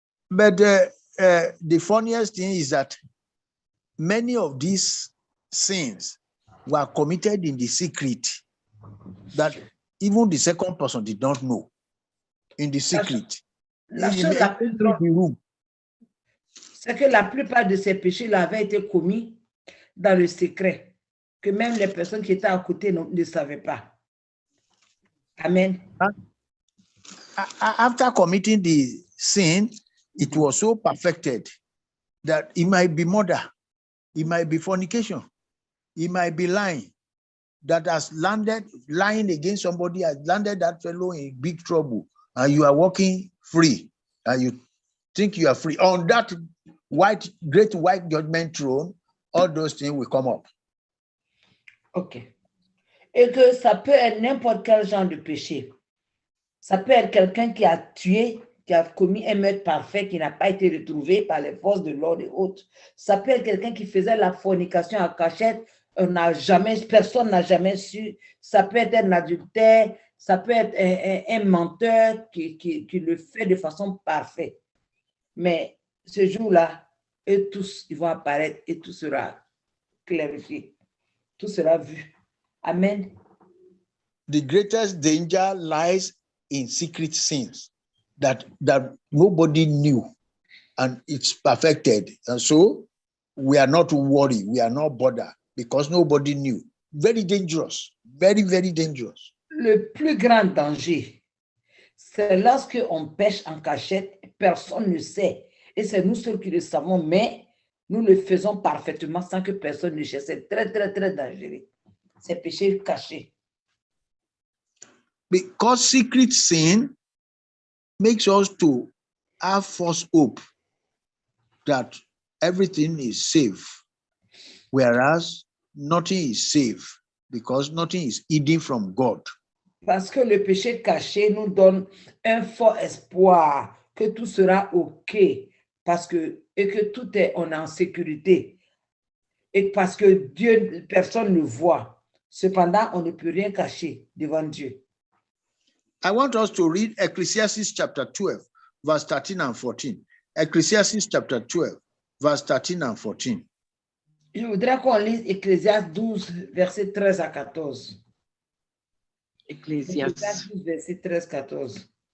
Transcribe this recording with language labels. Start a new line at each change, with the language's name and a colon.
English: But the funniest thing is that many of these sins were committed in the secret, that even the second person did not know. In the secret.
French: La chose la plus drôle, c'est que la plupart de ces péchés-là avaient été commis dans le secret, que même les personnes qui étaient à côté ne savaient pas. Amen.
English: After committing the sin, it was so perfected that it might be murder, it might be fornication, it might be lying, that has landed, lying against somebody has landed that fellow in big trouble, and you are walking free, and you think you are free. On that great white judgment throne, all those things will come up. OK.
French: Et que ça peut être n'importe quel genre de péché. Ça peut être quelqu'un qui a tué, qui a commis un meurtre parfait, qui n'a pas été retrouvé par les forces de l'ordre et autres. Ça peut être quelqu'un qui faisait la fornication à cachette, personne n'a jamais su. Ça peut être un adultère, ça peut être un menteur qui le fait de façon parfaite. Mais ce jour-là, eux tous, ils vont apparaître et tout sera clarifié. Tout sera vu. Amen.
English: The greatest danger lies in secret sins that nobody knew, and it's perfected. And so we are not worried, we are not bothered because nobody knew. Very dangerous, very, very dangerous.
French: Le plus grand danger, c'est lorsque on pêche en cachette, personne ne sait. Et c'est nous seuls qui le savons, mais nous le faisons parfaitement sans que personne ne cherche. C'est très, très, très dangereux. C'est péché caché.
English: Because secret sin makes us to have false hope that everything is safe, whereas nothing is safe because nothing is hidden from God.
French: Parce que le péché caché nous donne un fort espoir que tout sera OK, et que tout est en sécurité, et parce que Dieu, personne ne voit. Cependant, on ne peut rien cacher devant Dieu.
English: I want us to read Ecclesiastes chapter 12, verse 13 and 14. Ecclesiastes chapter 12, verse 13 and 14.
French: Je voudrais qu'on lise Ecclésiaste 12, verset 13 à 14. Ecclésiaste 12, verset 13 à 14.